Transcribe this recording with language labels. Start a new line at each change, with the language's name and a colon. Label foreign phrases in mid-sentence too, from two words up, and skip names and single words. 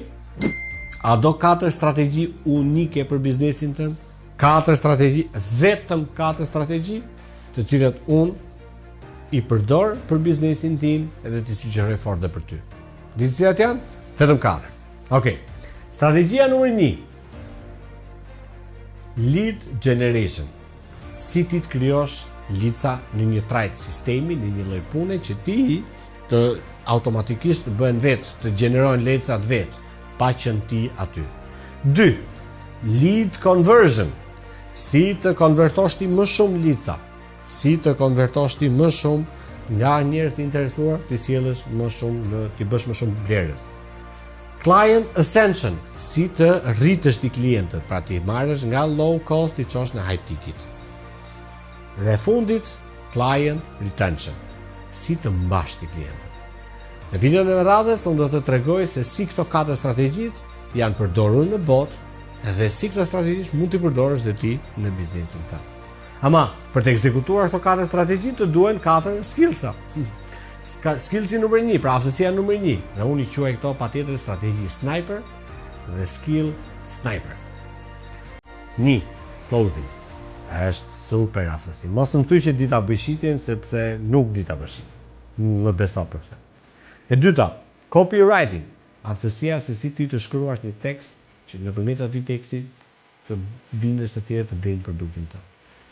Albanian: A do 4 strategji unike për biznesin tënd? 4 strategji, vetëm 4 strategji, të cilat unë i përdor për biznesin tim edhe t'i sugjeroj fort dhe për ty. Di cilat janë? Vetëm 4. Okej. Strategjia numër 1.
English: Lead generation.
Albanian: Si ti të krijosh lica në një trajt sistemi, në një lloj pune që ti të automatikisht të bëhen vetë, të gjenerojnë lecat vetë, pa qenë ti aty. 2.
English: Lead conversion.
Albanian: Si të konvertosh ti më shumë lica. Si të konvertosh ti më shumë nga njerëz të interesuar, ti sjellësh më shumë ti bësh më shumë blerës.
English: Client ascension,
Albanian: si të rritësh ti klientët, pra ti marrësh nga
English: low cost
Albanian: i çosh në
English: high ticket.
Albanian: Dhe fundit,
English: client retention,
Albanian: si të mbash ti klientët. Në videon e radhës unë do të tregoj se si këto 4 strategjit janë përdorur në botë dhe si këto strategji mund t'i përdorësh dhe ti në biznesin tënd. Ama për të ekzekutuar këto 4 strategji të duhen 4 skillsa. Skillsi numër 1, pra aftësia numër 1. Dhe unë i quaj këto patjetër strategji sniper dhe
English: skill sniper.
Albanian: 1. Closing. Është super aftësi. Mos më thuaj që di ta bëj shitjen sepse nuk di ta bëj shitjen. Më beso për këtë. E dyta, copywriting. Aftësia se si ti të shkruash një tekst që nëpërmjet atij teksti të bindesh të tjerë të blejnë produktin tënd.